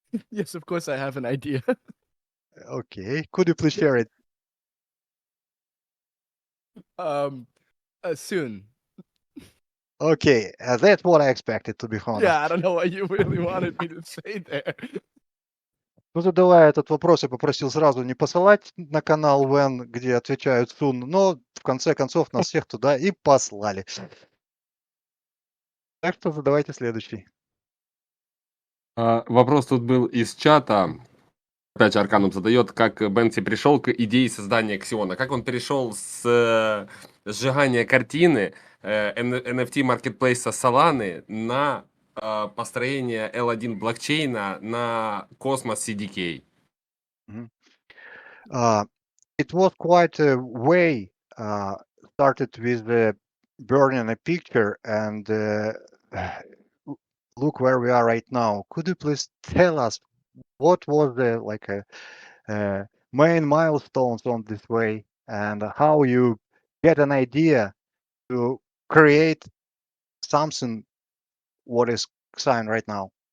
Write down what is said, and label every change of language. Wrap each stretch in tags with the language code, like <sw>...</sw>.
<en>Yes, of course I have an idea. Okay, could you please share it? Soon. Okay, that's what I expected, to be honest. Yeah, I don't know what you really wanted me to say there.</en> <ru>Ну, задавая этот вопрос, я попросил сразу не посылать на канал Вен, где отвечают Сун, но в конце концов нас всех туда и послали. Так что задавайте следующий. Вопрос тут был из чата. Опять Арканум задает, как Бенси пришел к идее создания XION. Как он перешел с сжигания картины NFT маркетплейса Solana на построение L1 блокчейна на Cosmos CDK.</ru> <en>It was quite a way, started with burning a picture, and look where we are right now. Could you please tell us what was the main milestones on this way, and how you get an idea to create something what is XION right now?</en>